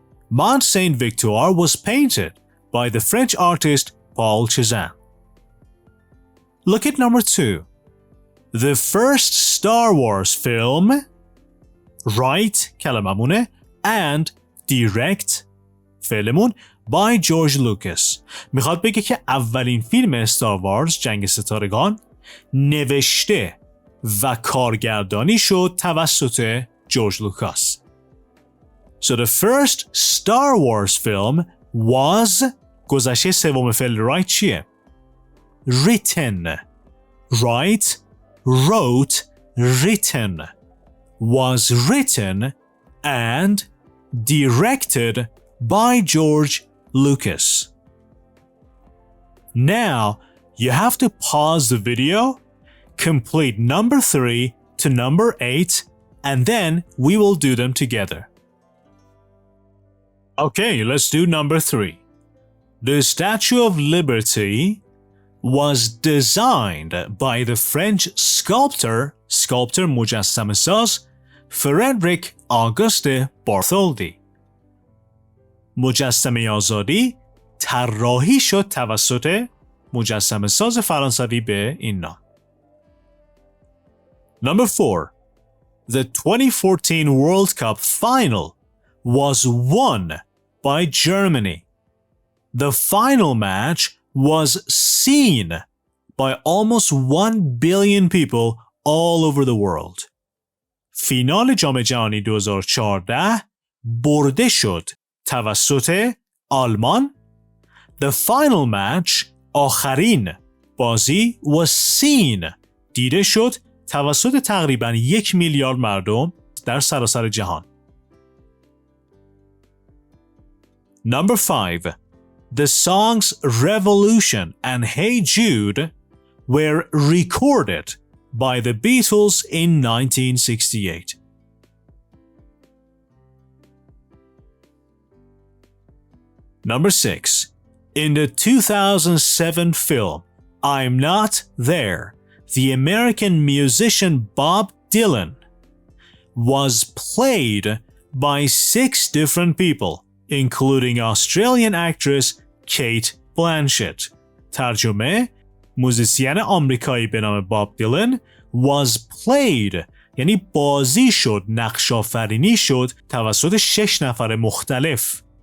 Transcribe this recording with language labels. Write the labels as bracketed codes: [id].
[en] Mont Saint-Victoire was painted by the French artist Paul Cézanne. Look at number 2. The first Star Wars film write [fa] کلممونه [en] and direct [fa] فعلمون [en] by George Lucas. [fa] میخواد بگه که اولین فیلم استار وارز جنگ ستارگان نوشته و کارگردانی شد توسط جورج لوکاس. [en] So the first Star Wars film was [fa] گذشته سوم فعل [en] write [fa] چیه؟ [en] written. write, wrote, written. Was written and directed by George Lucas. Now, you have to pause the video, complete number 3 to number 8, and then we will do them together. Okay, let's do number 3. The Statue of Liberty was designed by the French sculptor [fa] مجسمه ساز [en] Frédéric Auguste Bartholdi. [fa] مجسمه آزادی طراحی شد توسط مجسمه ساز فرانسوی به این نام. [en] Number 4. The 2014 World Cup final was won by Germany. The final match was seen by almost 1 billion people all over the world. [fa] فینال جام جهانی 2014 برده شد توسط آلمان. [en] The final match [fa] آخرین بازی [en] was seen [fa] دیده شد توسط تقریباً 1 میلیارد مردم در سراسر جهان. [en] Number 5. The songs Revolution and Hey Jude were recorded by the Beatles in 1968. Number 6. In the 2007 film I'm Not There, the American musician Bob Dylan was played by 6 different people, including Australian actress Kate Blanchett. [fa] ترجمه: موزیسین آمریکایی به نام باب دیلن [en] was played [fa] یعنی بازی شد، نقش آفرینی شد توسط 6 نفر مختلف.